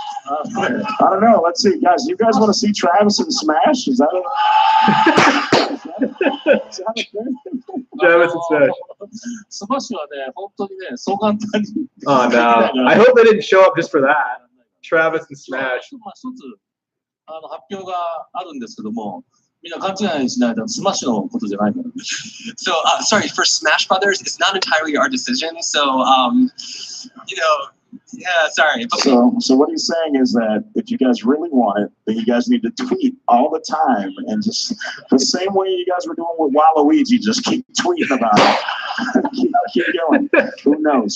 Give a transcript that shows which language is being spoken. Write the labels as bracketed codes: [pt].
[en] I don't know. Let's see, guys. You guys want to see Travis in Smash? Is that Travis and Smash. [ja] スマッシュはね、本当にね、そう簡単に。 [en] Oh no! I hope they didn't show up just for that. Travis and Smash. [ja] まあ一つ発表があるんですけども、みんな勘違いしないとスマッシュのことじゃないから。 [en] So sorry for Smash Brothers, it's not entirely our decision. So you know. Yeah, sorry. But so what he's saying is that if you guys really want it, then you guys need to tweet all the time and just the same way you guys were doing with Waluigi, just keep tweeting about it. keep going. Who knows?